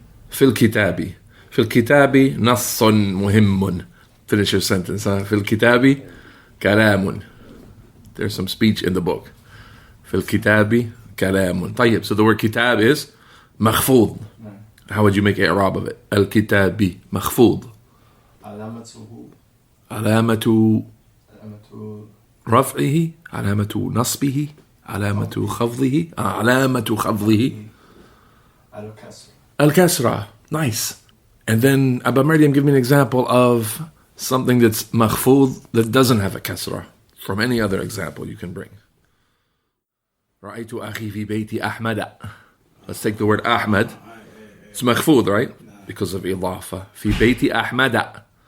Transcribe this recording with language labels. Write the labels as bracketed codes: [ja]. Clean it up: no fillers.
[ar] في الكتاب. في الكتاب نص مهم. [en] Finish your sentence. [ar] في الكتاب كلام. [en] There's some speech in the book. [ar] في الكتاب كلام. طيب. [en] So the word kitab is مخفوض. How would you make i'rab of it? [ar] الكتاب مخفوض. علامة رفعه، علامة نصبه، علامة خفضه، علامة خفضه الكسرة. [en] Nice. And then Abba Maryam, give me an example of something that's makhfood that doesn't have a kasra from any other example you can bring. [ar] رأيت أخي في بيت أحمد. [en] Let's take the word Ahmad. It's makhfood, right? Because of idafa. [ar] في بيت أحمد.